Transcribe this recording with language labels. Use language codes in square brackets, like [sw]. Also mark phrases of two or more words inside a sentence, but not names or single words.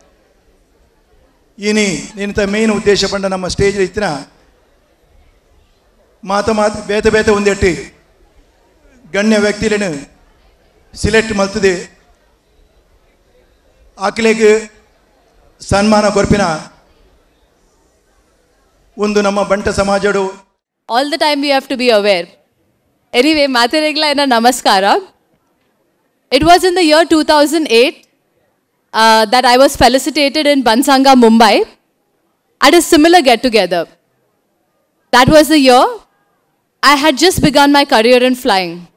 [tcy] ಇನಿ ನಿಂತ ಮೇನ್ ಉದ್ದೇಶ ಪಂಡ ನಮ್ಮ ಸ್ಟೇಜ್ ಇತ್ತಿನ ಬೇತೆ ಒಂದೆಟ್ಟು ಗಣ್ಯ ವ್ಯಕ್ತಿಗಳನ್ನು ಸಿಲೆಕ್ಟ್ ಮಲ್ತದೆ ಆಕಲೆಗೆ ಸನ್ಮಾನ ಕೊರ್ಪಿನ ಒಂದು ನಮ್ಮ ಬಂಟ ಸಮಾಜಡು. [en] All the time we have to be aware. Anyway, Materegla and Namaskara. It was in the year 2008 that I was felicitated in Bansanga, Mumbai at a similar get-together. That was the year I had just begun my career in flying.